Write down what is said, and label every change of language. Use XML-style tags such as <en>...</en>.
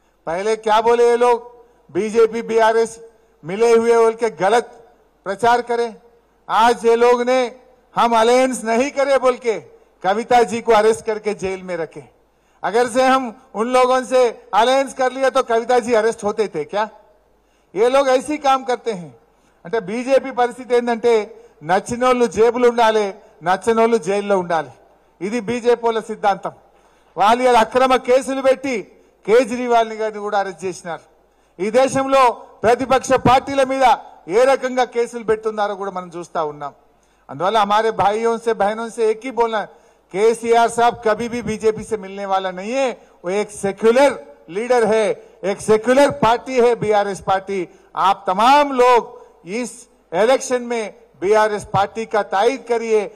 <hi>पहले क्या बोले ये लोग, बीजेपी बीआरएस मिले हुए बोल के गलत प्रचार करें। आज ये लोग ने हम अलायंस नहीं करे बोल के कविता जी को अरेस्ट करके जेल में रखे। अगर से हम उन लोगों से अलायंस कर लिया तो कविता जी अरेस्ट होते थे क्या? ये लोग ऐसी काम करते हैं।</hi> <te>అంటే బీజేపీ పరిస్థితి ఏంటంటే నచ్చినోళ్ళు జేబులు ఉండాలి, నచ్చనోళ్ళు జైల్లో ఉండాలి. ఇది బీజేపీల సిద్ధాంతం. వాళ్ళు ఇలా అక్రమ కేసులు పెట్టి కేజ్రీవాల్ గారిని కూడా అరెస్ట్ చేసినారు. ఈ దేశంలో ప్రతిపక్ష పార్టీల మీద ఏ రకంగా కేసులు పెడుతున్నారో కూడా మనం చూస్తా ఉన్నాం. అందువల్ల</te> <hi>हमारे भाइयों से बहनों से एक ही बोलना, केसीआर साहब कभी भी बीजेपी से मिलने वाला नहीं है। वो एक सेक्युलर लीडर है, एक सेक्युलर पार्टी है बीआरएस पार्टी। आप तमाम लोग इस इलेक्शन में बीआरएस पार्टी का तायद करिए।</hi>